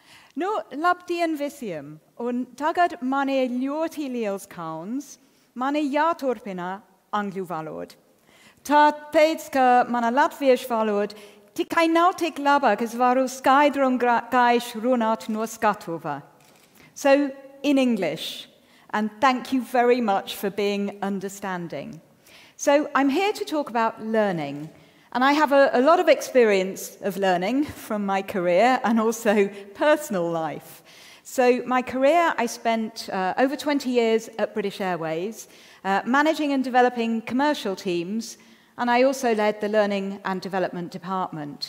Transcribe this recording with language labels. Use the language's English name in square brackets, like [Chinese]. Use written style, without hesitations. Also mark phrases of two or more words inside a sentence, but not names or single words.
[Latvian] No labdien visiem, un tagad mani ļoti liels kauns, mani jāturpina angļu valoda. Tāpēc, ka mana latviešu valoda tikai nav tik laba, ka es varu skaidru un gaišu runāt no skatuva. [English] So, in English, and thank you very much for being understanding. So, I'm here to talk about learning, and I have a lot of experience of learning from my career and also personal life. So, my career, I spent over 20 years at British Airways, managing and developing commercial teams, and I also led the Learning and Development Department.